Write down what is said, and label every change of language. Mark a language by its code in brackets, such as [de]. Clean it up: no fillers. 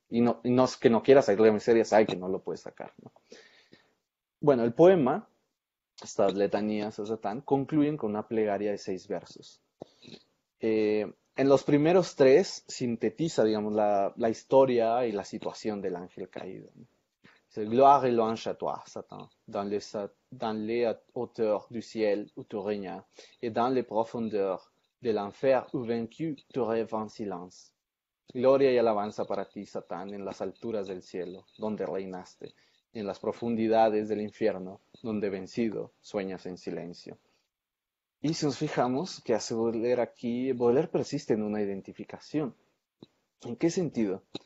[es] Y no es que no quiera salir de la miseria, sabe que no lo puede sacar, ¿no? Bueno, el poema, estas letanías a Satán, concluyen con una plegaria de 6 versos. En los primeros 3 sintetiza, digamos, la historia y la situación del ángel caído, ¿no? [fr] C'est gloire et louange à toi, Satan, dans les hauteurs du ciel où tu régnas, et dans les profondeurs de l'enfer où vaincu tu rêves en silence. [es] Gloria y alabanza para ti, Satán, en las alturas del cielo, donde reinaste, y en las profundidades del infierno, donde vencido sueñas en silencio. Y si nos fijamos que hace Baudelaire aquí, Baudelaire persiste en una identificación. ¿En qué sentido?